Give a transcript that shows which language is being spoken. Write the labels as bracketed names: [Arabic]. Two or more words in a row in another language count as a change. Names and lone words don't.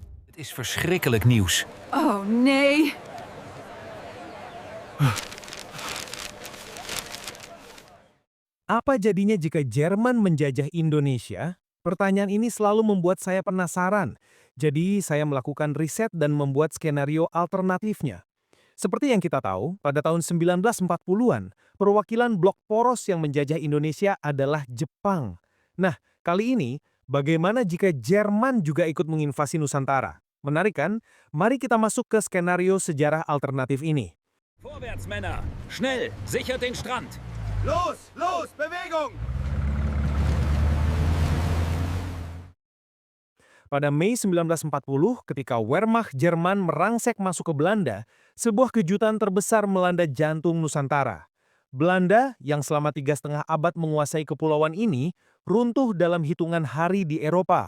[Dutch] Het is verschrikkelijk nieuws. Oh nee. [Indonesian] Apa jadinya jika Jerman menjajah Indonesia? Pertanyaan ini selalu membuat saya penasaran. Jadi saya melakukan riset dan membuat skenario alternatifnya. Seperti yang kita tahu, pada tahun 1940-an, perwakilan blok poros yang menjajah Indonesia adalah Jepang. Nah, kali ini, bagaimana jika Jerman juga ikut menginvasi Nusantara? Menarik kan? Mari kita masuk ke skenario sejarah alternatif ini. [German] Vorwärts, Männer! Schnell! Sichert den Strand! Los, los, Bewegung! [Indonesian] Pada Mei 1940, ketika Wehrmacht Jerman merangsek masuk ke Belanda, sebuah kejutan terbesar melanda jantung Nusantara. Belanda, yang selama 3,5 abad menguasai kepulauan ini, runtuh dalam hitungan hari di Eropa.